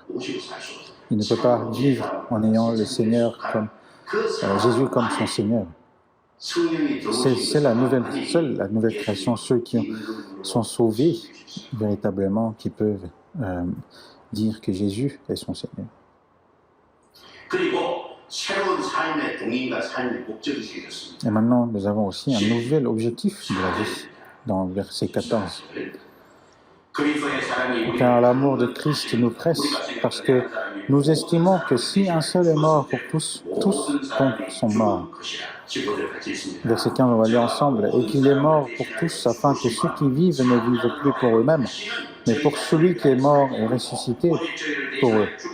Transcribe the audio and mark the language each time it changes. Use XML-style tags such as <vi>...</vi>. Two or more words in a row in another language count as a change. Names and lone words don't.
<fr>Il ne peut pas vivre en ayant le Seigneur comme Jésus comme son Seigneur.</fr> <ko>성령이</ko> <fr>C'est seule la nouvelle création, ceux qui sont sauvés véritablement, qui peuvent dire que Jésus est son Seigneur.</fr> <ko>그리고 새로운 삶의 동인과 삶의 목적이 생겼습니다.</ko> <fr>Et maintenant, nous avons aussi un nouvel objectif de la vie, dans le verset 14. Car l'amour de Christ nous presse, parce que nous estimons que si un seul est mort pour tous, tous donc sont morts. Verset 15, on va lire ensemble. Et qu'il est mort pour tous, afin que ceux qui vivent ne vivent plus pour eux-mêmes, mais pour celui qui est mort et ressuscité pour eux.</fr>